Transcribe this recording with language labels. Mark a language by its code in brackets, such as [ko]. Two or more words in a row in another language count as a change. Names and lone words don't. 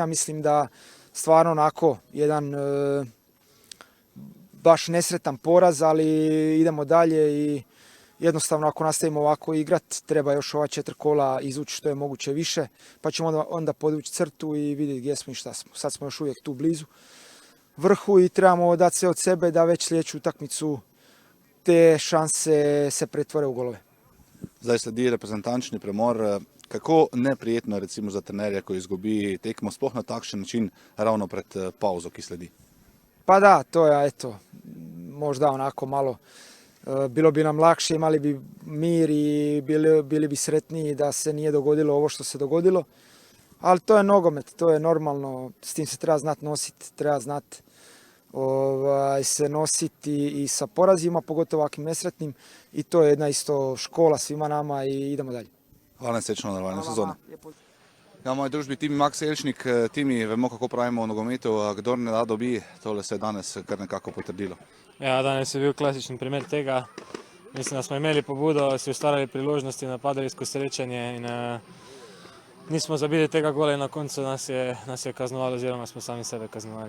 [hr] Mislim da stvarno onako jedan baš nesretan poraz, ali idemo dalje i jednostavno ako nastavimo ovako igrat, treba još ova 4 kola izvući što je moguće više, pa ćemo onda podvući crtu i vidjeti gdje smo i šta smo. Sad smo još uvijek tu blizu vrhu i trebamo dati sve od sebe da već sljedeću utakmicu te šanse se pretvore u golove. [sl] Zdaj sledi reprezentančni premor. Kako neprijetno je recimo za trenerja, ko izgubi tekmo, sploh na takšen način ravno pred pauzo, ki sledi? [hr] Pa da, to je eto, možda onako malo, bilo bi nam lakše, imali bi mir i bili bi sretniji da se nije dogodilo ovo što se dogodilo. Ali to je nogomet, to je normalno, s tim se treba znati nositi, treba znati se nositi i sa porazima, pogotovo ovakvim nesretnim, i to je jedna isto škola svima nama i idemo dalje. [sl] Hvala in srečno nadaljevanje sezone. Ja, v moji družbi Timi Maks Elšnik. Timi, vemo kako pravimo v nogometu, kdor ne da dobi, tole se je danes kar nekako potrdilo. Ja, danes je bil klasičen primer tega. Mislim, da smo imeli pobudo, si ustvarjali priložnosti, napadali skozi srečanje in nismo zabili tega gola in na koncu nas je kaznovalo oziroma smo sami sebe kaznovali.